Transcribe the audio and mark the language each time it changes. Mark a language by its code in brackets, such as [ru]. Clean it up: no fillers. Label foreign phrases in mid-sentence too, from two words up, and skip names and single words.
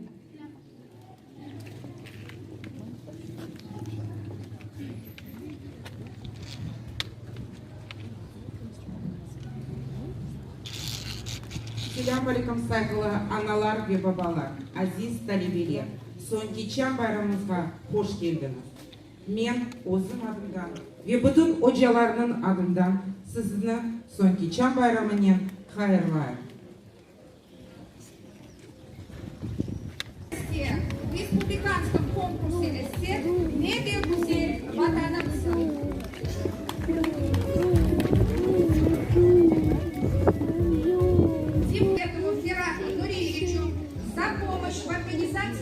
[crh] Selam aleyküm saygılı analar ve babalar, aziz talebeler. Sonki Çan bayramımızға hoş geldiniz. Men özüm adımdan ve bütün hocalarının adından sizni Sonki Çan bayramının hayırlar. [ru] В республиканском конкурсе эссе «Медиа Гузель Ватановцы». Зимбетову Ферату Нуриевичу за помощь в организации